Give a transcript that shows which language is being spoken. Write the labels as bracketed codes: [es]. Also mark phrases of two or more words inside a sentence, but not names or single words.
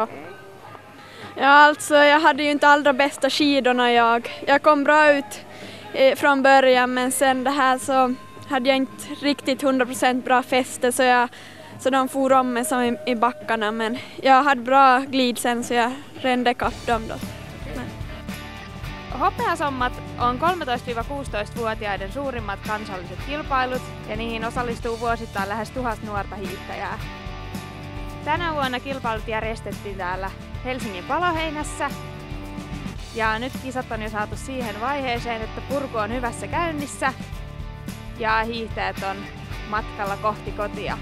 [sv] Ja, alltså jag hade ju inte allra bästa skidorna jag kom bra ut från början, men sen det här så hade jag inte riktigt 100% bra fäste så de for om mig som i backarna, men jag hade bra glid sen så jag rände kapp dem då. [fi] Hopeasummat on 13-16-vuotiaiden suurimmat kansalliset kilpailut ja niihin osallistuu vuosittain lähes 1000 nuorta hiihtäjää. Tänä vuonna kilpailut järjestettiin täällä Helsingin Paloheinässä Ja nyt kisat on jo saatu siihen vaiheeseen, että purku on hyvässä käynnissä ja hiihtäjät on matkalla kohti kotia.